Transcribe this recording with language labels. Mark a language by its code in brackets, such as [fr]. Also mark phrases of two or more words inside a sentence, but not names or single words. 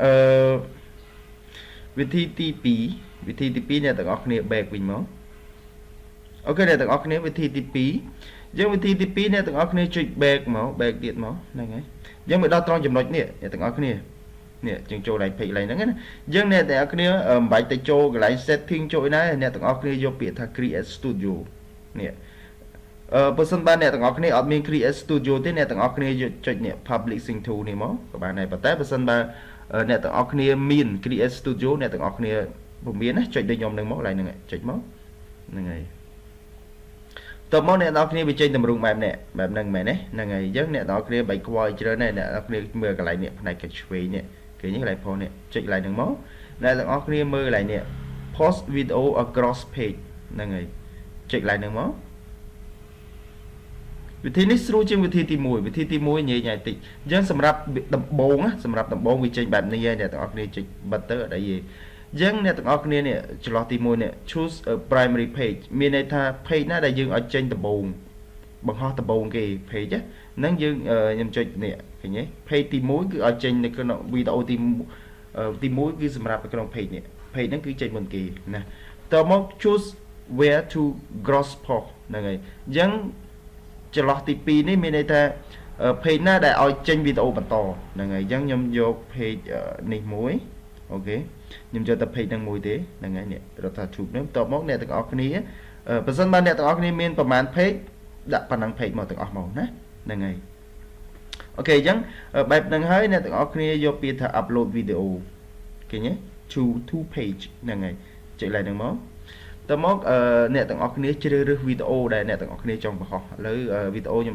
[km] វិធីទី2អ្នកទាំងអស់គ្នា back វិញមកអូខេអ្នកទាំងអស់គ្នាវិធីទី2អញ្ចឹងវិធីទី2អ្នកទាំងអស់គ្នាចុច back មក back ទៀតមកហ្នឹងហើយអញ្ចឹងមកដល់ត្រង់ចំណុចនេះអ្នកទាំងអស់គ្នានេះជាងចូល ឡើង page ឡើងហ្នឹងណាអញ្ចឹងអ្នកទាំងអស់គ្នាមិនបាច់ទៅចូលកន្លែង setting ចូលណាអ្នកទាំងអស់គ្នាយកពាក្យថា [en] create studio [km] នេះបើសិនបានអ្នកទាំងអ ស់គ្នាអត់មាន [en] create studio [km] ទេអ្នកទាំងអស់គ្នាយកចុចនេះ [en] public sync to [km] នេះមកក៏បានដែរប៉ុន្តែបើសិនបើអ្នកទាំងអស់គ្នាមាន [en] create studio [km] អ្នកទាំងអស់គ្នាពុំមានណាចុចដូចខ្ញុំនឹងមកកន្លែងហ្នឹងចុចមកហ្នឹងហើយតើមកអ្នកទាំងអស់គ្នាវាចេញតម្រង់បែបហ្នឹងមែនទេហ្នឹងហើយអញ្ចឹងអ្នកទាំងអស់គ្នាបែកខ្វល់ច្រើនដែរអ្នកទាំងអស់គ្នាមើលកន្លែងនេះផ្នែកឆ្វេងនេះគេនេះកន្លែងផងនេះចុចកន្លែងហ្នឹងមកអ្នកទាំងអស់គ្នាមើលកន្លែងនេះ [en] post video across page [km] ហ្នឹងហើយចុចកន្លែងហ្នឹងមក វិធីនេះស្រួលជាងវិធីទី1វិធីទី1ញ៉ៃតិចអញ្ចឹងសម្រាប់ដំបូងវាចេញបែបនេះហើយអ្នកទាំងអស់គ្នាចុចបិទទៅអត់អីទេអញ្ចឹងអ្នកទាំងអស់គ្នានេះចន្លោះទី1នេះ [en] choose a primary page [km] មានន័យថា page ណាដែលយើងឲ្យចេញដំបូងបង្ហោះដំបូងគេ page ហ្នឹងយើងខ្ញុំចុចនេះឃើញទេ page ទី1គឺឲ្យចេញនៅក្នុងវីដេអូទី 1គឺសម្រាប់នៅក្នុង page នេះ page ហ្នឹងគឺចេញមុនគេណាតមក [en] choose where to gross post [km] ហ្នឹងហើយអញ្ចឹងចន្លោះទី2នេះមានន័យថា page ណាដែលឲ្យចេញវីដេអូបន្តហ្នឹងហើយអ ញ្ចឹងខ្ញុំយក page នេះមួយអូខេខ្ញុំយកតែ page ហ្នឹងមួយទេហ្នឹងហើយនេះ Rotha Tube ហ្នឹងតបមកអ្នកទាំងអស់គ្នាបើសិនបើអ្នកទាំងអស់គ្នាមានប្រហែល page ដាក់ប៉ុណ្ណឹង page មកទាំងអស់មកណាហ្នឹងហើយអូខេអញ្ចឹងបែបហ្នឹងហើយអ្នកទាំងអស់គ្នាយកពាក្យថា [en] upload video [km] ឃើញទេ [en] to page [km] ហ្នឹងហើយចុចឡើងហ្នឹងមកតមកអ្នកទាំងអស់គ្នាជ្រើសរើសវីដេអូដែលអ្នកទាំងអស់គ្នាចង់បង្ហោះឥឡូវវីដេអូខ្ញុំ